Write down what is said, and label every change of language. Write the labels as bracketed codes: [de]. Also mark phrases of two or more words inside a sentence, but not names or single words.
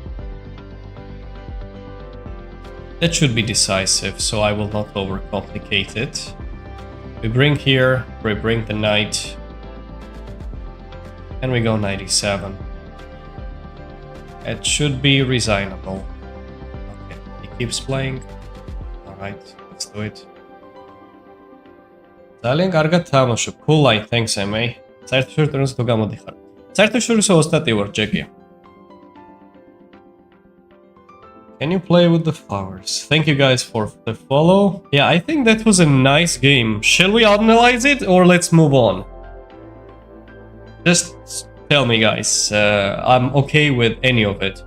[en] That should be decisive, so I will not overcomplicate it. We bring here, we bring the knight, and we go 97. It should be resignable. Okay, he keeps playing. Alright, let's do it. [ka] ძალიან კარგად თამაშობ. [en] Cool line, thanks MA. [ka] საერთაშორისო თუ გამოდიხარ. საერთაშორისო ოსტატი ვარ, ჯეკია. [en] Can you play with the flowers? Thank you guys for the follow. Yeah, I think that was a nice game. Shall we analyze it or let's move on? Just tell me guys, I'm okay with any of it.